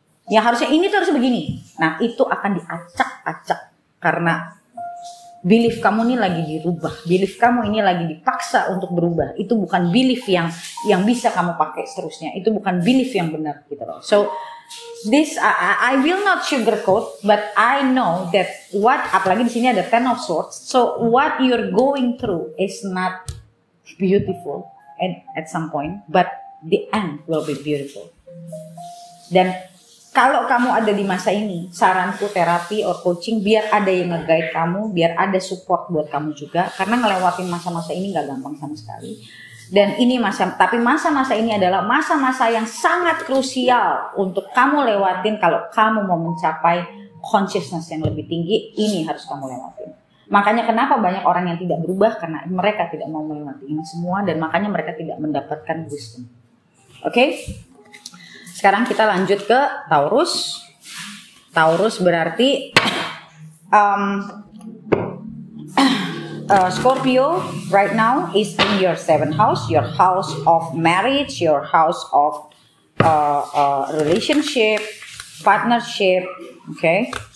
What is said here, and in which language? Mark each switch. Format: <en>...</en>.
<id>Yang harusnya ini tuh harus begini. Nah, itu akan diacak-acak karena Belief kamu ini lagi dirubah, belief kamu ini lagi dipaksa untuk berubah. Itu bukan belief yang bisa kamu pakai seterusnya. Itu bukan belief yang benar gitu loh.</id> <en>So this I will not sugarcoat, but I know that</en> <id>apalagi di sini ada</id> <en>Ten of Swords. So what you're going through is not beautiful at some point, but the end will be beautiful.</en> <id>Dan kalau kamu ada di masa ini, saranku terapi or coaching, biar ada yang nge-guide kamu, biar ada support buat kamu juga. Karena ngelewatin masa-masa ini gak gampang sama sekali. Dan ini tapi masa-masa ini adalah masa-masa yang sangat krusial untuk kamu lewatin kalau kamu mau mencapai consciousness yang lebih tinggi. Ini harus kamu lewatin. Makanya kenapa banyak orang yang tidak berubah, karena mereka tidak mau melewati ini semua, dan makanya mereka tidak mendapatkan wisdom. Oke? Sekarang kita lanjut ke Taurus.</id> <en>Taurus</en> <id>berarti</id> <en>Scorpio right now is in your 7th house, your house of marriage, your house of relationship, partnership. Okay.</en>